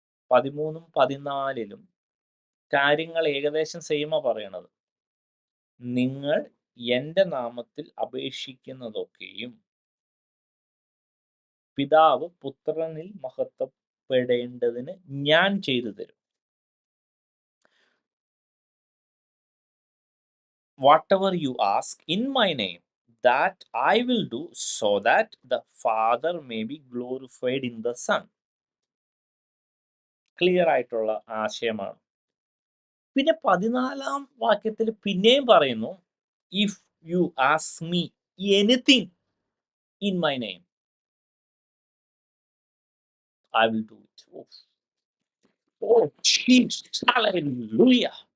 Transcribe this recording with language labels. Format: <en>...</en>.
<ml>13-ഉം 14-ലും കാര്യങ്ങൾ ഏകദേശം സെയിമാ പറയണത്. നിങ്ങൾ എൻ്റെ നാമത്തിൽ അപേക്ഷിക്കുന്നതൊക്കെയും പിതാവ് പുത്രനിൽ മഹത്വപ്പെടേണ്ടതിന് ഞാൻ ചെയ്തു തരും.</ml> <en>Whatever you ask in my name, that I will do, so that the Father may be glorified in the Son.</en> <ml>Clear ആയിട്ടുള്ള ആശയമാണ്. പിന്നെ 14-ാം വാക്യത്തിൽ പിന്നെയും പറയുന്നു,</ml> <en>If you ask me anything in my name, I will do it. Oh Jesus, hallelujah.</en>